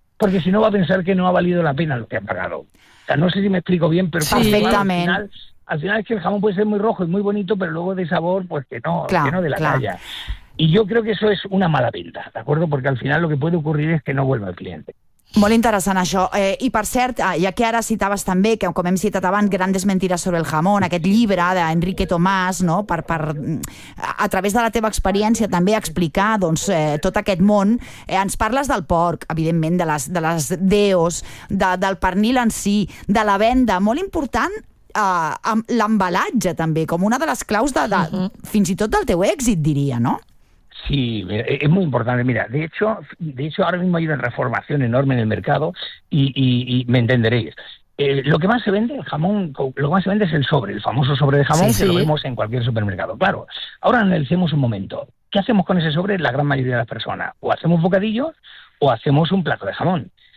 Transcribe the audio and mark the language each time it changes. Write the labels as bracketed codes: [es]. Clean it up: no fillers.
[es] Porque si no va a pensar que no ha valido la pena lo que ha pagado. O sea, no sé si me explico bien, pero sí, perfectamente. Claro, al final es que el jamón puede ser muy rojo y muy bonito, pero luego de sabor, pues que no, claro, que no de la claro. talla. Y yo creo que eso es una mala venta, ¿de acuerdo? Porque al final lo que puede ocurrir es que no vuelva el cliente. [ca] Molt interessant això. I per cert, ja que ara citaves també, que com hem citat abans, Grandes mentides sobre el jamón, aquest llibre d'Enrique Tomàs, no? A través de la teva experiència també explicar doncs, tot aquest món, ens parles del porc, evidentment, de les deos, del pernil en si, de la venda, molt important l'embalatge també, com una de les claus de uh-huh. fins i tot del teu èxit, diria, no? [es] Sí, es muy importante. Mira, de hecho, ahora mismo hay una reformación enorme en el mercado y me entenderéis. Lo que más se vende, el jamón, lo que más se vende es el sobre, el famoso sobre de jamón, sí, que lo vemos en cualquier supermercado. Claro, ahora analicemos un momento. ¿Qué hacemos con ese sobre la gran mayoría de las personas? O hacemos bocadillos o hacemos un plato de jamón.